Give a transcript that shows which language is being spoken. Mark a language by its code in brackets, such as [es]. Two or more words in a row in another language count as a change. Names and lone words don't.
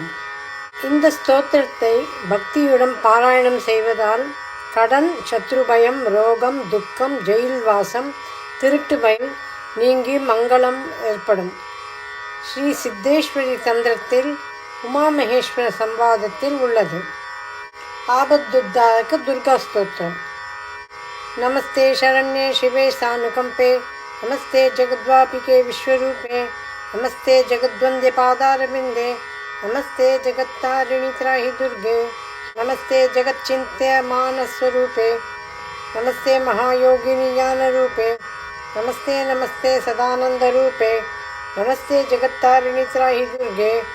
[ta] இந்த ஸ்தோத்திரத்தை பக்தியுடன் பாராயணம் செய்வதால் கடன், சத்ருபயம், ரோகம், துக்கம், ஜெயில் வாசம், திருட்டு பயம் நீங்கி மங்களம் ஏற்படும். ஸ்ரீ சித்தேஸ்வரி தந்திரத்தில் உமாமகேஸ்வர சம்வாதத்தில் உள்ளது. ஆபத்துத்தாரக துர்கா ஸ்தோத்திரம். [sa] நமஸ்தே शरण्ये शिवे सानुकंपे नमस्ते जगद्वापिके विश्वरूपे नमस्ते जगद्वंद्य पादारविंदे नमस्ते जगत्तारिणी त्राहि दुर्गे नमस्ते जगच्चिंत्य मानस्वरूपे नमस्ते महायोगिनी ज्ञान रूपे नमस्ते नमस्ते सदानंद रूपे नमस्ते जगत्तारिणी त्राहि दुर्गे